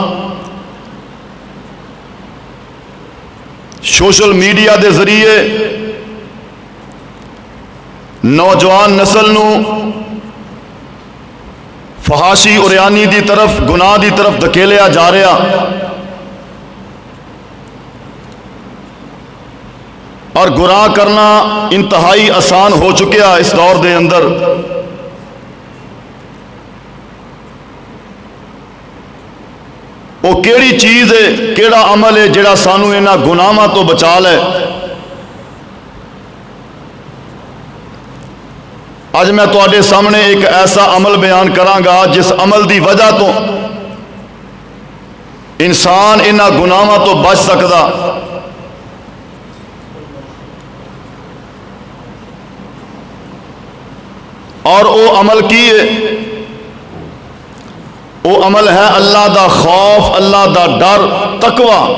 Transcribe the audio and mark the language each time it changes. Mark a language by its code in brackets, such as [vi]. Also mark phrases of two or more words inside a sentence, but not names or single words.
[pa] سوشل میڈیا دے ذریعے نوجوان نسل نو فحاشی اریانی دی طرف، گناہ دی طرف دھکیلیا جا رہا، اور گناہ کرنا انتہائی آسان ہو چکیا اس دور دے اندر۔ وہ کیڑی چیز ہے، کیڑا عمل ہے جڑا سانو انہاں گناہاں تو بچا لے؟ آج میں تواڈے سامنے ایک ایسا عمل بیان کراں گا جس عمل دی وجہ تو انسان انہاں گناہاں تو بچ سکدا۔ اور وہ عمل کی ہے؟ وہ عمل ہے اللہ دا خوف، اللہ دا ڈر، تقوی۔